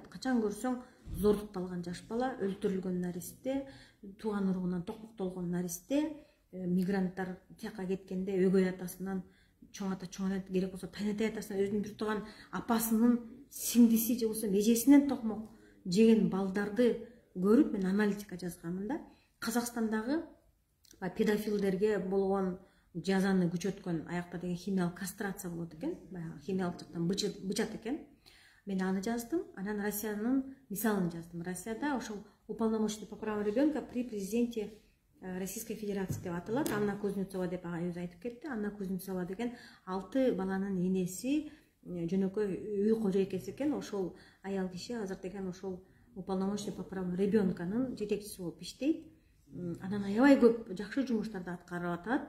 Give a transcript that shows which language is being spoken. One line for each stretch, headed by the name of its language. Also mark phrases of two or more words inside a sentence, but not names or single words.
Kyrgyz: Качан көрсөң зордукталган жаш бала, өлтүрүлгөн наристе, тууган уругунан токмоктолгон наристе, мигранттар тияка кеткенде өгөй атасынан чоң ата керек болсо тайнатай атасынан өзүнүн бир тууган апасынын сиңдиси же болсо межесинен токмок жеген балдарды көрүп мен аналитика жазганмын да. Казакстандагы педофилдерге болгон жазаны күчөткөн аякта деген химиялык кастрация болот экен, баягы химиялык жактан бычат экен. Мен аны жаздым, анан Россиянын мисалын жаздым. Россияда ошол
Russian: уполномоченный по правам ребенка при президенте Российской Федерации
Kyrgyz: деп аталат. Анна Кузнецова деп агай өзү айтып кетти. Анна Кузнецова деген 6 баланын энеси, жөнөкөй үй кожойкеси экен. Ошол аял киши азыр деген ошол
Russian: уполномоченный по правам
Kyrgyz: ребенканын жетекчиси болуп иштейт. Анан аябай көп жакшы жумуштарды аткарып атат.